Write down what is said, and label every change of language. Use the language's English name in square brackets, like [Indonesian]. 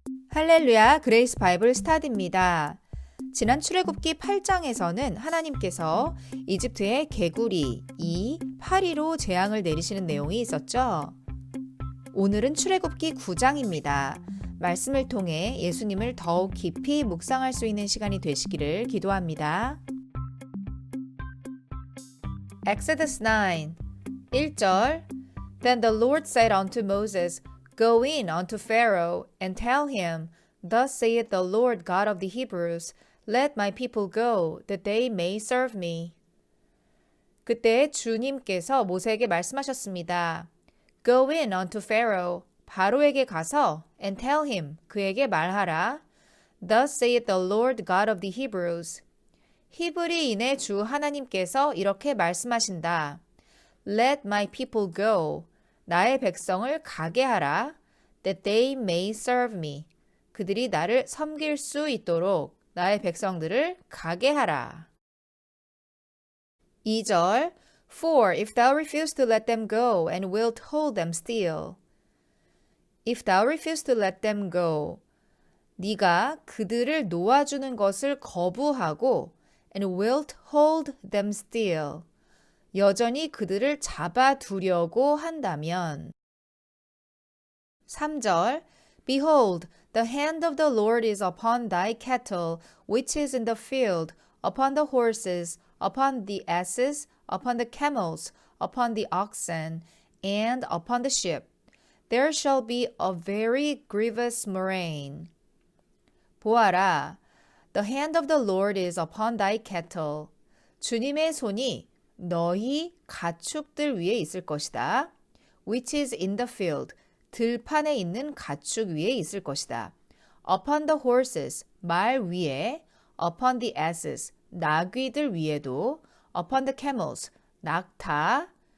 [Korean] 할렐루야 그레이스 바이블 스타디입니다. 지난 출애굽기 8장에서는 하나님께서 이집트의 개구리, 파리로 재앙을 내리시는 내용이 있었죠. 오늘은 출애굽기 9장입니다. 말씀을 통해 예수님을 더욱 깊이 묵상할 수 있는 시간이 되시기를 기도합니다. [English] Exodus 9 1절 Then the Lord said unto Moses, Go in unto Pharaoh, and tell him, Thus saith the Lord God of the Hebrews, Let my people go, that they may serve me. [Korean] 그때 주님께서 모세에게 말씀하셨습니다. [English] Go in unto Pharaoh, [Korean] 바로에게 가서, [English] and tell him, [Korean] 그에게 말하라. [English] Thus saith the Lord God of the Hebrews. [Korean] 히브리인의 주 하나님께서 이렇게 말씀하신다. [English] Let my people go. [Korean] 나의 백성을 가게 하라. [English] That they may serve me. [Korean] 그들이 나를 섬길 수 있도록 나의 백성들을 가게 하라. [English] 2절 For if thou refuse to let them go and wilt hold them still. If thou refuse to let them go. [Korean] 네가 그들을 놓아주는 것을 거부하고 [English] and wilt hold them still. [Korean] 여전히 그들을 잡아두려고 한다면 [English] 3절 Behold, the hand of the Lord is upon thy cattle, which is in the field, upon the horses, upon the asses, upon the camels, upon the oxen, and upon the sheep. There shall be a very grievous murrain. [Korean] 보아라, [English] the hand of the Lord is upon thy cattle. [Korean] 주님의 손이 너희 가축들 위에 있을 것이다. [English] Which is in the field. [Korean] 들판에 있는 가축 위에 있을 것이다. [English] Upon the horses. [Korean] 말 위에. [English] Upon the asses. [Korean] 나귀들 위에도. [English] Upon the camels. [Korean] 낙타.